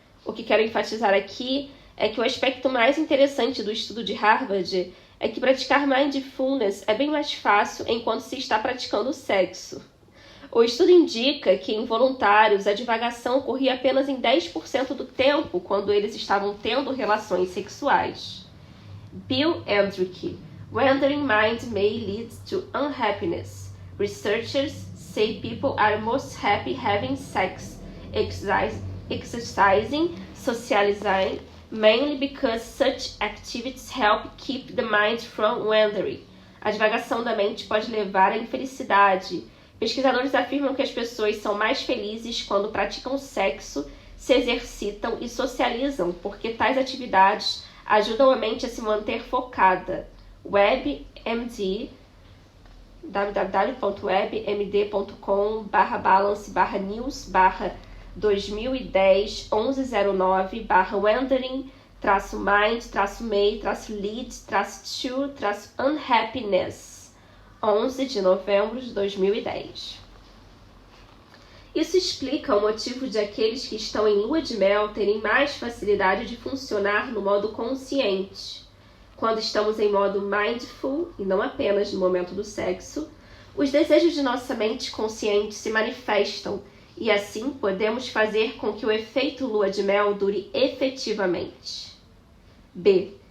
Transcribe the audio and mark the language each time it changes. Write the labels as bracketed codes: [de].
[pt] O que quero enfatizar aqui é que o aspecto mais interessante do estudo de Harvard é que praticar mindfulness é bem mais fácil enquanto se está praticando sexo. O estudo indica que em voluntários a divagação ocorria apenas em 10% do tempo quando eles estavam tendo relações sexuais. [en] Bill Eldrick, Wandering Mind May Lead to Unhappiness. Researchers say people are most happy having sex, exercising, socializing, mainly because such activities help keep the mind from wandering. [pt] A divagação da mente pode levar à infelicidade. Pesquisadores afirmam que as pessoas são mais felizes quando praticam sexo, se exercitam e socializam, porque tais atividades ajudam a mente a se manter focada. WebMD, www.web.com/balance/news/2010-1109-wandering-may-lead-to-unhappiness. 11 de novembro de 2010. Isso explica o motivo de aqueles que estão em lua de mel terem mais facilidade de funcionar no modo consciente. Quando estamos em modo mindful, e não apenas no momento do sexo, os desejos de nossa mente consciente se manifestam e assim podemos fazer com que o efeito lua de mel dure efetivamente. B.